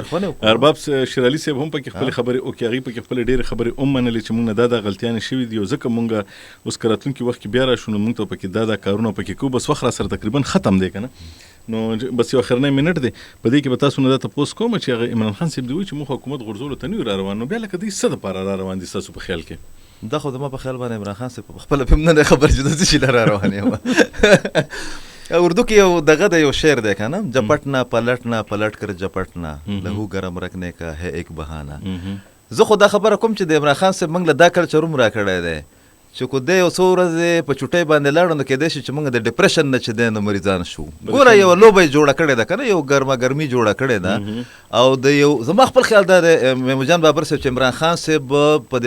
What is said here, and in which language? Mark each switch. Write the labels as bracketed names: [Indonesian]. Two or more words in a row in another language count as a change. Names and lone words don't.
[Pashto] ارباب شیرعلي صاحب هم پکې خپلې خبرې وکړي هغوی پکې خپلې ډېرې خبرې هم منلې چې موږ نه دا غلطیانې شوي دي او ځکه موږ اوس که راتلونکي وخت کې بیا راشو نو موږ ته پکې دا کارونه پکې کوو بس وخت را سره تقریبا ختم دی که نه نو بس یو اخرنی منټ دی په دې کې به تاسو نه دا تپوس کوم چې هغه عمران خان صاحب دی وایي چې موږ حکومت غورځولو ته نه یو را روان نو بیا لکه دوی څه دپاره را روان دي ستاسو په خیال کې؟ دا خو زما په خیال باندې عمران خان صاحب په خپله هم نه دی خبر چې د څه شي را روان یم. اردو کې یو دغه د یو شعر دی که نه [Urdu] جپټنا پلټنا پلټ کر جپټنا لهو ګرم رکھنے کا ہے ایک بہانہ. [Pashto] زه خو دا خبره کوم چې د عمران خان صاحب موږ له دا کلچر هم را کړی دی چې کو دی یو څو ورځې په چوټۍ باندې لاړو نو کېدای شي چې موږ د ډپریشن نه چې دی نو مریضان شو. ګوره یو لوبه یې جوړه کړې ده که نه یو ګرمي جوړه کړې ده او د یو زما خپل خیال دا دی محمود بابر صاحب چې عمران خان صاحب په د